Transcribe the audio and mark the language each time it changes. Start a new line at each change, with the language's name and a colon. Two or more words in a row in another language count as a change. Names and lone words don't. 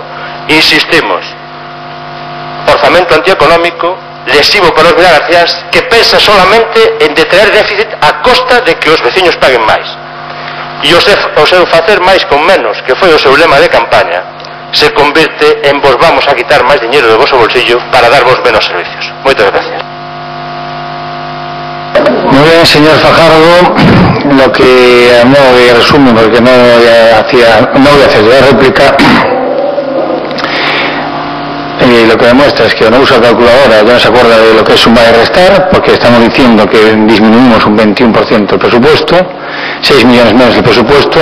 Galician: Insistimos, orzamento antieconómico, lesivo para os vilagarciás, que pensa solamente en detraer déficit a costa de que os veciños paguen máis. E o seu facer máis con menos, que foi o seu lema de campaña, se convirte en vos vamos a quitar máis dinheiro do vosso bolsillo para dar vos menos servicios. Moitas gracias.
Spanish: Muy bien, señor Fajardo. Lo que a modo de resumen, porque no voy a hacer la réplica, lo que demuestra es que no usa calculadora, ya no se acuerda de lo que es sumar y restar, porque estamos diciendo que disminuimos un 21% el presupuesto, 6 millones menos el presupuesto.